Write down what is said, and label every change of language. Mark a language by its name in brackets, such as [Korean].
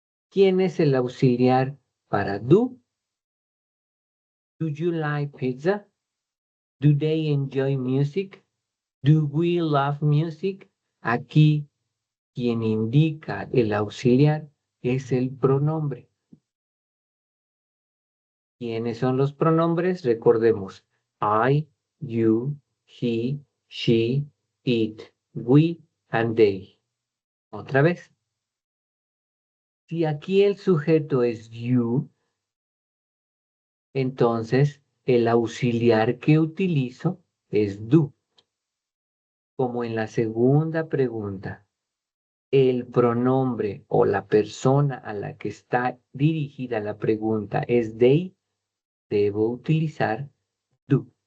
[Spanish] ¿Quién es el auxiliar para do? [English] Do you like pizza? Do they enjoy music? Do we love music? [Spanish] Aquí quien indica el auxiliar es el pronombre. ¿Quiénes son los pronombres? [English] Recordemos, I, you, he, she, it, we, and they. [Spanish] Otra vez. Si aquí el sujeto es you, entonces el auxiliar que utilizo es do. Como en la segunda pregunta, el pronombre o la persona a la que está dirigida la pregunta es they, debo utilizar do.